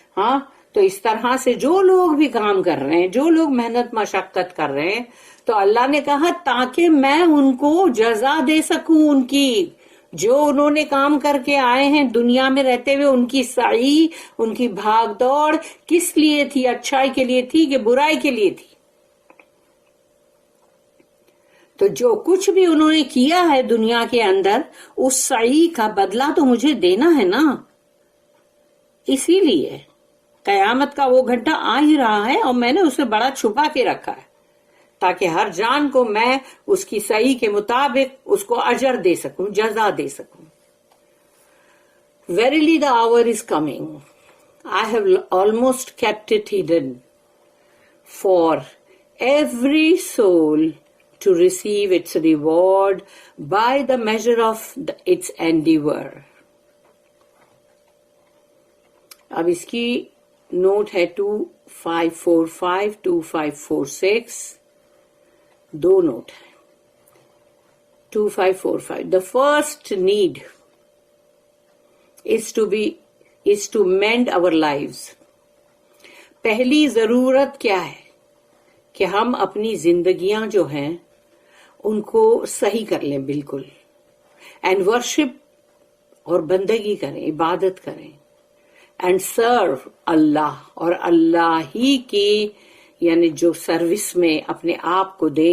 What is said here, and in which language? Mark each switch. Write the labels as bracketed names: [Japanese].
[Urdu] ہاں تو اس طرح سے جو لوگ بھی کام کر رہے ہیں، جو لوگ محنت مشقت کر رہے ہیں، تو اللہ نے کہا تاکہ میں ان کو جزا دے سکوں، ان کی جو انہوں نے کام کر کے آئے ہیں دنیا میں رہتے ہوئے، ان کی سعی، ان کی بھاگ دوڑ کس لیے تھی؟ اچھائی کے لیے تھی کہ برائی کے لیے تھی؟ تو جو کچھ بھی انہوں نے کیا ہے دنیا کے اندر، اس سعی کا بدلہ تو مجھے دینا ہے نا. اسی لیے قیامت کا وہ گھنٹہ آ ہی رہا ہے اور میں نے اسے بڑا چھپا کے رکھا ہے تاکہ ہر جان کو میں اس کی صحیح کے مطابق اس کو اجر دے سکوں، جزا دے سکوں. [English] Verily the hour is coming. I have almost kept it hidden for every soul to receive its reward by the measure of its endeavor. [Urdu] اب اس کی نوٹ ہے 2545 2546 دو نوٹ ہے. [English] 2545 The first need is to mend our lives. [Urdu] پہلی ضرورت کیا ہے کہ ہم اپنی زندگیاں جو ہیں ان کو صحیح کر لیں بالکل، [English] and worship [Urdu] اور بندگی کریں، عبادت کریں، [English] and serve Allah, [Urdu] اور اللہ ہی کی یعنی جو سروس میں اپنے آپ کو دیں.